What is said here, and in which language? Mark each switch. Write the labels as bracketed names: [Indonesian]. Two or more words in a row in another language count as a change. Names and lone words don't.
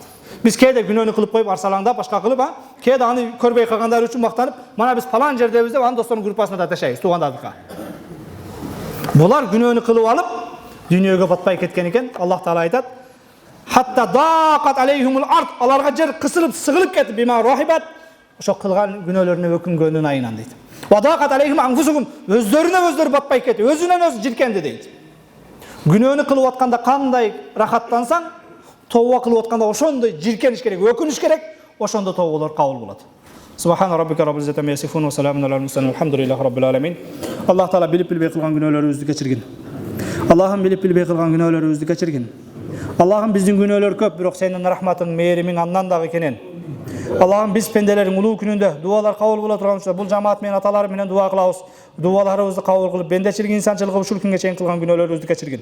[Kyrgyz] Биз кээде күнөөнү кылып коюп, арсалаңдап, башка кылып, кээде аны көрбөй калгандар үчүн мактанып, мана биз палан жердебиз деп, аны достордун группасына да ташайбыз, туугандардыкка. Булар күнөөнү кылып алып, дүйнөгө батпай кеткен экен. Аллах Таала айтат: [Arabic] "حتى ضاقت عليهم الأرض", [Kyrgyz] аларга жер кысылып, сыгылып кетти, [Arabic] بما رحبت, [Kyrgyz] ошо кылган күнөөлөрүнө өкүнгөнүн айынан дейт. [Arabic] "وضاقت عليهم أنفسهم", [Kyrgyz] өздөрүнө өздөрү батпай кетти, өзүнөн өзү жиркенди дейт. Күнөөнү кылып атканда кандай рахаттансаң, тооба кылып атканда ошондой жиркениш керек, өкүнүш керек, ошондо тооболор кабыл болот. [Arabic] سبحان ربك رب العزة عما يصفون وسلام على المرسلين والحمد لله رب العالمين. [Kyrgyz] Аллах Таала билип билбей кылган күнөөлөрүбүздү кечиргин. Аллахым билип билбей кылган күнөөлөрүбүздү кечиргин. Аллахым биздин күнөөлөр көп, бирок сенин рахматың, мээримиң андан дагы кенен. Аллахым биз пенделердің улуу күнүндө дуалар кабыл боло турган учурда бул жамаат менен аталар менен дуа кылабыз. Дуаларыбызды кабыл кылып, бендечилик, инсанчылык ушул күнгө чейин кылган күнөөлөрүбүздү кечиргин.